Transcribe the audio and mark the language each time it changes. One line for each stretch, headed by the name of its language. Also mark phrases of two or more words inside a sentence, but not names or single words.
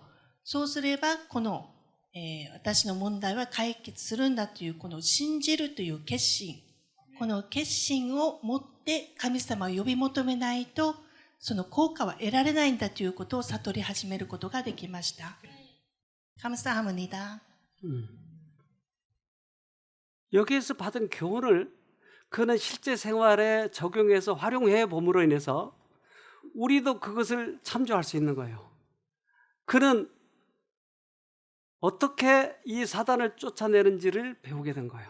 Japanese: そうすればこの、私の問題は解決するんだというこの信じるという決心。この決心を持って神様を呼び求めないとその効果は得られないんだということを悟り始めることができました。감사합니다.
Korean: 여기에서 받은 교훈을 그는 실제 생활에 적용해서 활용해 봄으로 인해서 우리도 그것을 참조할 수 있는 거예요. 그는 어떻게 이 사단을 쫓아내는지를 배우게 된 거예요.